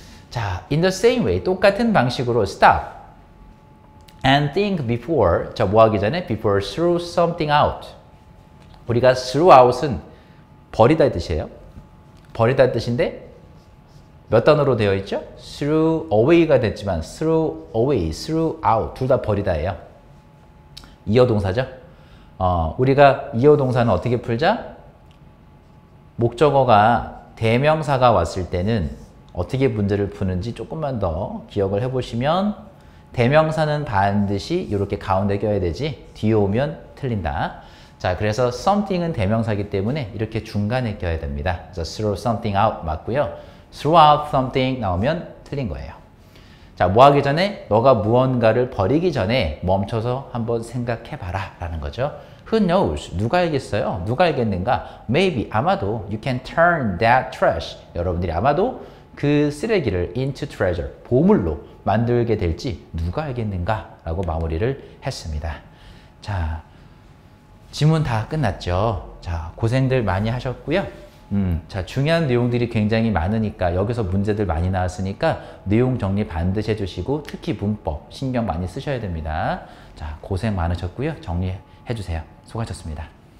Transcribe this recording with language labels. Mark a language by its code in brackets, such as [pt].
[en] 자, in the same way [ko] 똑같은 방식으로 [en] stop and think before. [ko] 자, 뭐 하기 전에 [en] before throw something out. [ko] 우리가 throw out은 버리다 뜻이에요. 버리다 뜻인데 몇 단어로 되어 있죠? throw away가 됐지만 throw away, throw out 둘 다 버리다예요. 이어 동사죠. 우리가 이어 동사는 어떻게 풀자? 목적어가 대명사가 왔을 때는 어떻게 문제를 푸는지 조금만 더 기억을 해보시면 대명사는 반드시 이렇게 가운데 껴야 되지 뒤에 오면 틀린다. 자, 그래서 something은 대명사이기 때문에 이렇게 중간에 껴야 됩니다. 그래서 [en] throw something out [ko] 맞고요. [en] throw out something [ko] 나오면 틀린 거예요. 자, 뭐 하기 전에 너가 무언가를 버리기 전에 멈춰서 한번 생각해봐라 라는 거죠. [en] Who knows? [ko] 누가 알겠어요? 누가 알겠는가? [en] Maybe, [ko] 아마도 [en] you can turn that trash. [ko] 여러분들이 아마도 그 쓰레기를 [en] into treasure, [ko] 보물로 만들게 될지 누가 알겠는가? 라고 마무리를 했습니다. 자, 지문 다 끝났죠? 자, 고생들 많이 하셨고요. 자, 중요한 내용들이 굉장히 많으니까 여기서 문제들 많이 나왔으니까 내용 정리 반드시 해주시고 특히 문법 신경 많이 쓰셔야 됩니다. 자, 고생 많으셨고요. 정리해 주세요. 수고하셨습니다.